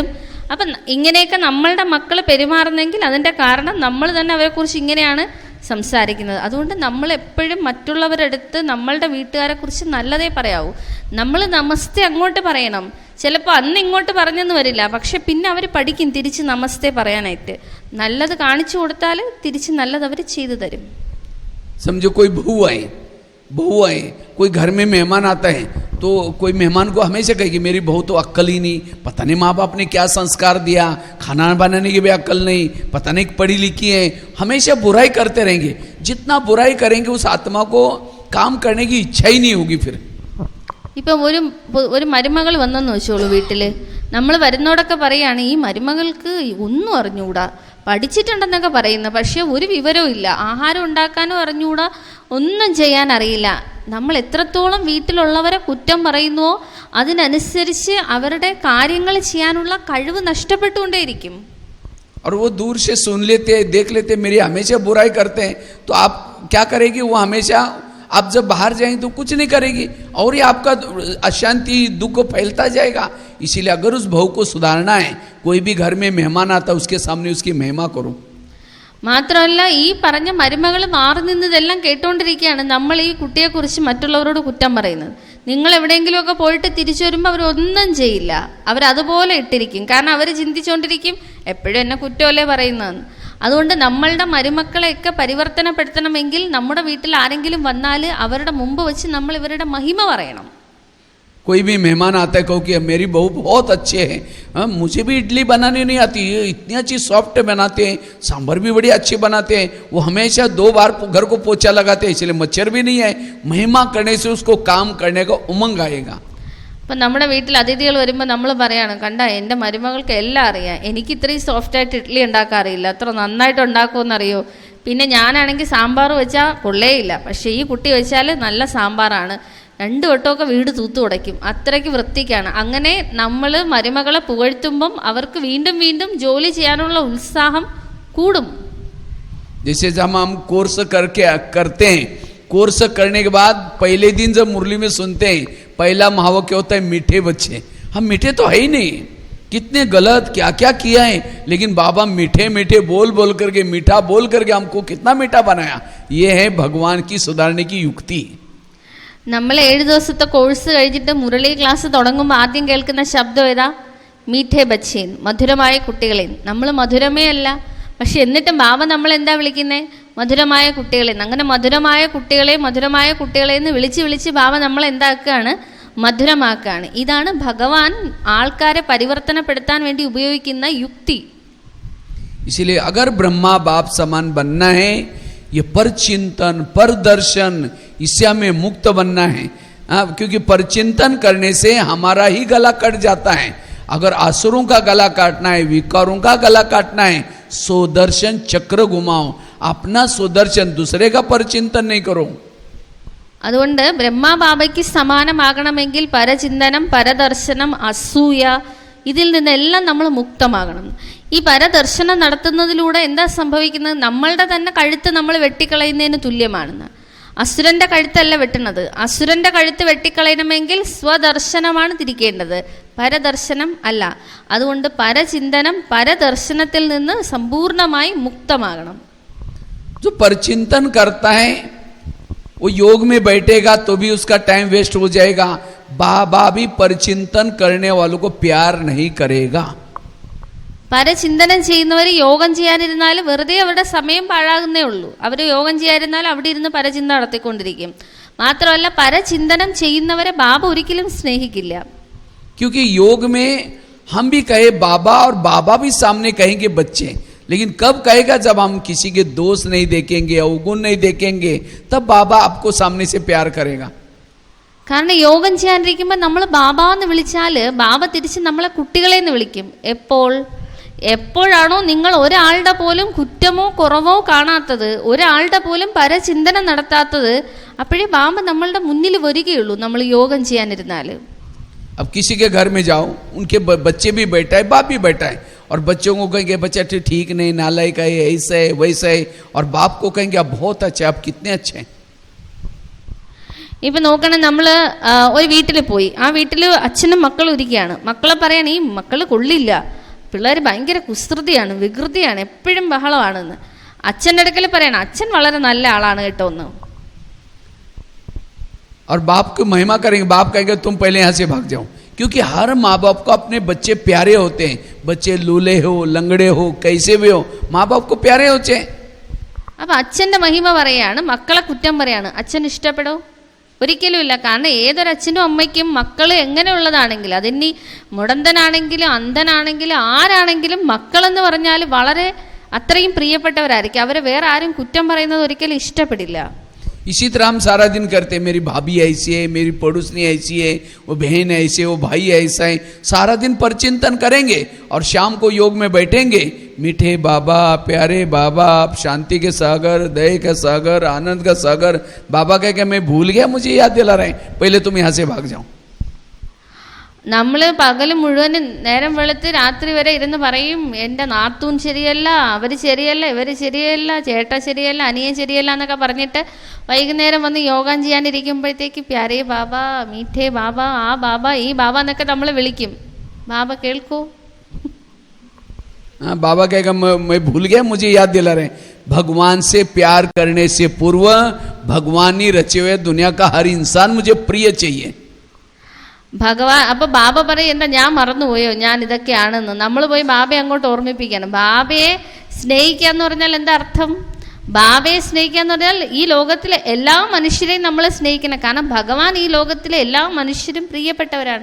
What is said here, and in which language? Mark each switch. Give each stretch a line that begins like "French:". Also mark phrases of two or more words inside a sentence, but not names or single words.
Malayalam: അപ്പം ഇങ്ങനെയൊക്കെ നമ്മളുടെ മക്കൾ പെരുമാറുന്നെങ്കിൽ അതിൻ്റെ കാരണം നമ്മൾ തന്നെ അവരെക്കുറിച്ച് ഇങ്ങനെയാണ് സംസാരിക്കുന്നത്. അതുകൊണ്ട് നമ്മൾ എപ്പോഴും മറ്റുള്ളവരുടെ അടുത്ത് നമ്മളുടെ വീട്ടുകാരെ കുറിച്ച് നല്ലതേ പറയാവൂ. നമ്മൾ നമസ്തേ അങ്ങോട്ട് പറയണം. ചിലപ്പോൾ അന്ന് ഇങ്ങോട്ട് പറഞ്ഞെന്ന് വരില്ല, പക്ഷെ പിന്നെ അവർ പഠിക്കും തിരിച്ച് നമസ്തേ പറയാനായിട്ട്. നല്ലത് കാണിച്ചു കൊടുത്താൽ തിരിച്ച് നല്ലത് അവർ ചെയ്തു തരും.
Hindi: समझो कोई बहू आए, कोई घर में मेहमान आता है तो कोई मेहमान को हमेशा कहे कि मेरी बहू तो अक्ल ही नहीं, पता नहीं माँ बाप ने क्या संस्कार दिया, खाना बनाने की भी अक्ल नहीं, पता नहीं पढ़ी लिखी है. हमेशा बुराई करते रहेंगे. जितना बुराई करेंगे उस आत्मा को काम करने की इच्छा ही नहीं होगी. फिर
Malayalam: ഇപ്പം ഒരു മരുമകൾ വന്നെന്ന് വെച്ചോളൂ വീട്ടിൽ. നമ്മൾ വരുന്നോടൊക്കെ പറയുകയാണ്, ഈ മരുമകൾക്ക് ഒന്നും അറിഞ്ഞുകൂടാ, പഠിച്ചിട്ടുണ്ടെന്നൊക്കെ പറയുന്നത്, പക്ഷെ ഒരു വിവരവും ഇല്ല, ആഹാരം ഉണ്ടാക്കാനും അറിഞ്ഞുകൂടാ, ഒന്നും ചെയ്യാൻ അറിയില്ല. നമ്മൾ എത്രത്തോളം വീട്ടിലുള്ളവരെ കുറ്റം പറയുന്നുവോ അതിനനുസരിച്ച് അവരുടെ കാര്യങ്ങൾ ചെയ്യാനുള്ള കഴിവ് നഷ്ടപ്പെട്ടുകൊണ്ടേയിരിക്കും.
Hindi: और वो दूर से सुन लेते हैं, देख लेते हैं, मेरी हमेशा बुराई करते हैं, तो आप क्या करेगी? वो हमेशा आप जब बाहर जाएंगे तो कुछ नहीं करेगी और ये आपका अशांति दुख फैलता जाएगा. इसीलिए अगर उस बहू को सुधारना है, कोई भी घर में मेहमान आता है उसके सामने उसकी महिमा करो.
Malayalam: മാത്രമല്ല, ഈ പറഞ്ഞ മരുമകൾ മാറി നിന്നതെല്ലാം കേട്ടുകൊണ്ടിരിക്കുകയാണ് നമ്മൾ ഈ കുട്ടിയെക്കുറിച്ച് മറ്റുള്ളവരോട് കുറ്റം പറയുന്നത്. നിങ്ങൾ എവിടെയെങ്കിലുമൊക്കെ പോയിട്ട് തിരിച്ചു വരുമ്പോൾ അവരൊന്നും ചെയ്യില്ല, അവരതുപോലെ ഇട്ടിരിക്കും. കാരണം അവർ ചിന്തിച്ചുകൊണ്ടിരിക്കും എപ്പോഴും എന്നെ കുറ്റമല്ലേ പറയുന്നതെന്ന്. അതുകൊണ്ട് നമ്മളുടെ മരുമക്കളെയൊക്കെ പരിവർത്തനപ്പെടുത്തണമെങ്കിൽ നമ്മുടെ വീട്ടിൽ ആരെങ്കിലും വന്നാൽ അവരുടെ മുമ്പ് വെച്ച് നമ്മൾ ഇവരുടെ മഹിമ പറയണം.
Hindi: कोई भी मेहमान आता है कहो कि मेरी बहू बहुत अच्छे हैं, मुझे भी इडली बनानी नहीं आती, इतनी अच्छी सॉफ्ट बनाते हैं, सांभर भी बड़ी अच्छी बनाते हैं, वो हमेशा 2 बार घर को पोछा लगाते हैं, इसलिए मच्छर भी नहीं है. महिमा करने से उसको काम करने का उमंग आएगा.
Malayalam: അപ്പം നമ്മുടെ വീട്ടിൽ അതിഥികൾ വരുമ്പോൾ നമ്മൾ പറയാണ്, കണ്ട എൻ്റെ മരുമകൾക്ക് എല്ലാം അറിയാം, എനിക്ക് ഇത്രയും സോഫ്റ്റായിട്ട് ഇഡ്ഡലി ഉണ്ടാക്കാൻ അറിയില്ല, അത്ര നന്നായിട്ട് ഉണ്ടാക്കുമെന്നറിയോ. പിന്നെ ഞാനാണെങ്കിൽ സാമ്പാർ വെച്ചാൽ കൊള്ളേയില്ല, പക്ഷേ ഈ കുട്ടി വെച്ചാൽ നല്ല സാമ്പാറാണ്, 2 വട്ടമൊക്കെ വീട് തൂത്തു ഉടയ്ക്കും, അത്രയ്ക്ക് വൃത്തിക്കാണ്. അങ്ങനെ നമ്മൾ മരുമകളെ പുകഴ്ത്തുമ്പം അവർക്ക് വീണ്ടും വീണ്ടും ജോലി ചെയ്യാനുള്ള ഉത്സാഹം കൂടും.
Hindi: जैसे जब हम कोर्स करते हैं, कोर्स करने के बाद पहले दिन जब मुरली में सुनते हैं, पहला महावत क्या होता है? मीठे बच्चे. हम मीठे तो है ही नहीं, कितने गलत क्या क्या किया है, लेकिन बाबा मीठे मीठे बोल करके, मीठा बोल करके हमको कितना मीठा बनाया. ये है भगवान की सुधारने की युक्ति.
Malayalam: നമ്മൾ 7 ദിവസത്തെ കോഴ്സ് കഴിഞ്ഞിട്ട് മുരളി ക്ലാസ് തുടങ്ങുമ്പോൾ ആദ്യം കേൾക്കുന്ന ശബ്ദം ഏതാ?
Hindi: मीठे बच्चें,
Malayalam: മധുരമായ കുട്ടികളെ. നമ്മൾ മധുരമേ അല്ല, പക്ഷെ എന്നിട്ടും ബാബ നമ്മൾ എന്താ വിളിക്കുന്നത്? മധുരമായ കുട്ടികളെ. അങ്ങനെ മധുരമായ കുട്ടികളെ എന്ന് വിളിച്ച് ബാബ നമ്മൾ എന്താക്കുകയാണ്? മധുരമാക്കുകയാണ്. ഇതാണ് ഭഗവാൻ ആൾക്കാരെ പരിവർത്തനപ്പെടുത്താൻ വേണ്ടി ഉപയോഗിക്കുന്ന യുക്തി.
Hindi: इसलिए अगर ब्रह्मा बाप समान बनना है, ये पर चिंतन पर दर्शन, इससे हमें मुक्त बनना है। क्योंकि पर चिंतन करने से हमारा ही गला कट जाता है। अगर आसुरों का गला काटना है, विकारों का गला काटना है, सुदर्शन चक्र घुमाओ, अपना सुदर्शन, दूसरे का पर चिंतन नहीं करो.
Malayalam: അതുകൊണ്ട് ബ്രഹ്മാ ബാബയ്ക്ക് സമാനമാകണമെങ്കിൽ പരചിന്തനം, പരദർശനം, അസൂയ, ഇതിൽ നിന്നെല്ലാം നമ്മൾ മുക്തമാകണം. ഈ പരദർശനം നടത്തുന്നതിലൂടെ എന്താ സംഭവിക്കുന്നത്? നമ്മളുടെ തന്നെ കഴുത്ത് നമ്മൾ വെട്ടിക്കളയുന്നതിന് തുല്യമാണെന്ന്. അസുരന്റെ കഴുത്തല്ല വെട്ടുന്നത്. അസുരന്റെ കഴുത്ത് വെട്ടിക്കളയണമെങ്കിൽ സ്വദർശനമാണ് തിരിക്കേണ്ടത്, പരദർശനം അല്ല. അതുകൊണ്ട് പരചിന്തനം, പരദർശനത്തിൽ നിന്ന് സമ്പൂർണമായി മുക്തമാകണം.
Hindi: जो परचिंतन करता है वो योग में बैठेगा तो भी उसका
English: time waste
Hindi: हो जाएगा. बाबा भी परचिंतन करने वालों को प्यार नहीं करेगा.
Malayalam: പരചിന്തനം ചെയ്യുന്നവർ യോഗം ചെയ്യാനിരുന്നാൽ വെറുതെ അവരുടെ സമയം പാഴാകുന്നേ ഉള്ളൂ. അവർ യോഗം ചെയ്യാതിരുന്നാൽ അവിടെ ഇരുന്ന് പരചിന്ത നടത്തിക്കൊണ്ടിരിക്കും. മാത്രമല്ല പരചിന്തനം ചെയ്യുന്നവരെ ബാബ ഒരിക്കലും സ്നേഹിക്കില്ല.
Hindi: क्योंकि योग में हम भी कहे बाबा और बाबा भी सामने कहेंगे बच्चे, लेकिन कब कहेगा? जब हम किसी के दोष नहीं देखेंगे, अवगुण नहीं देखेंगे, तब बाबा आपको सामने से प्यार करेगा.
Malayalam: കാരണം യോഗം ചെയ്യാനിരിക്കുമ്പോൾ നമ്മൾ ബാബ എന്ന് വിളിച്ചാൽ ബാബ തിരിച്ച് നമ്മളെ കുട്ടികളെ എന്ന് വിളിക്കും. എപ്പോഴാണോ നിങ്ങൾ ഒരാളുടെ പോലും കുറ്റമോ കുറവോ കാണാത്തത്, ഒരാളുടെ പോലും പരചിന്തനം നടത്താത്തത്, അപ്പോഴേ ബാബ നമ്മളുടെ മുന്നിൽ വരികയുള്ളൂ നമ്മൾ യോഗം ചെയ്യാനിരുന്നാൽ.
Hindi: अब किसी के घर में जाओ, उनके बच्चे भी बैठा है, बाप भी बैठा है, और बच्चों को कहेंगे बच्चा ठीक नहीं, नालायक है, ऐसा है वैसा है, और बाप को कहेंगे आप बहुत अच्छे, आप कितने अच्छे हैं.
Malayalam: ഇപ്പം നോക്കണം, നമ്മൾ ഒരു വീട്ടിൽ പോയി, ആ വീട്ടിൽ അച്ഛനും മക്കളും ഇരിക്കുകയാണ്. മക്കളെ പറയണം ഈ മക്കൾ കൊള്ളില്ല, പിള്ളേർ ഭയങ്കര കുസൃതിയാണ്, വികൃതിയാണ്, എപ്പോഴും ബഹളമാണെന്ന്. അച്ഛൻ്റെ അടുക്കൽ പറയണം അച്ഛൻ വളരെ നല്ല ആളാണ് കേട്ടോ എന്ന്.
Hindi: और बाप को महिमा करेंगे, बाप कहेंगे तुम पहले यहाँ से भाग जाओ. क्योंकि हर माँ बाप को अपने बच्चे प्यारे होते हैं. बच्चे लूले हो, लंगड़े हो, कैसे भी हो, माँ बाप को प्यारे होते हैं.
Malayalam: അപ്പം അച്ഛൻ്റെ മഹിമ പറയാണ്, മക്കളെ കുറ്റം പറയാണ്. അച്ഛൻ ഇഷ്ടപ്പെടോ? ഒരിക്കലും ഇല്ല. കാരണം ഏതൊരച്ഛനും അമ്മയ്ക്കും മക്കൾ എങ്ങനെയുള്ളതാണെങ്കിലും, അതിനി മുടന്തനാണെങ്കിലും അന്ധനാണെങ്കിലും ആരാണെങ്കിലും മക്കളെന്ന് പറഞ്ഞാൽ വളരെ അത്രയും പ്രിയപ്പെട്ടവരായിരിക്കും. അവരെ വേറെ ആരും കുറ്റം പറയുന്നത് ഒരിക്കലും ഇഷ്ടപ്പെടില്ല.
Hindi: इसी तरह हम सारा दिन करते हैं, मेरी भाभी ऐसी है, मेरी पड़ोसनी ऐसी है, वो बहन ऐसी है, वो भाई ऐसा है. सारा दिन परचिंतन करेंगे और शाम को योग में बैठेंगे. मीठे बाबा, प्यारे बाबा, आप शांति के सागर, दया के सागर, आनंद का सागर. बाबा कह के मैं भूल गया, मुझे याद दिला रहे हैं, पहले तुम यहाँ से भाग जाओ.
Malayalam: നമ്മൾ പകൽ മുഴുവനും നേരം വെളുത്ത് രാത്രി വരെ ഇരുന്ന് പറയും എൻ്റെ നാത്തൂൻ ശരിയല്ല, അവർ ശരിയല്ല, ഇവർ ശരിയല്ല, ചേട്ട ശരിയല്ല, അനിയൻ ശരിയല്ല എന്നൊക്കെ പറഞ്ഞിട്ട് വൈകുന്നേരം വന്ന് യോഗം ചെയ്യാനിരിക്കുമ്പോഴത്തേക്ക്
Hindi: प्यारे बाबा, मीठे बाबा,
Malayalam: ആ ബാബ, ഈ ബാബ എന്നൊക്കെ നമ്മൾ വിളിക്കും. ബാബ കേൾക്കൂ?
Hindi: बाबा कहेगा मैं भूल गया, मुझे याद दिला रहे. भगवान से प्यार करने से पूर्व भगवान ही रचे हुए दुनिया का हर इंसान मुझे प्रिय चाहिए.
Malayalam: ഭഗവാൻ അപ്പൊ ബാബ പറയും എന്താ ഞാൻ മറന്നുപോയോ ഞാൻ ഇതൊക്കെയാണെന്ന്. നമ്മൾ പോയി ബാബയെ അങ്ങോട്ട് ഓർമ്മിപ്പിക്കണം. ബാബയെ സ്നേഹിക്കുക എന്ന് പറഞ്ഞാൽ എന്താ അർത്ഥം? ബാബയെ സ്നേഹിക്കുക എന്ന് പറഞ്ഞാൽ ഈ ലോകത്തിലെ എല്ലാ മനുഷ്യരെയും നമ്മൾ സ്നേഹിക്കണം. കാരണം ഭഗവാൻ ഈ ലോകത്തിലെ എല്ലാ മനുഷ്യരും പ്രിയപ്പെട്ടവരാണ്.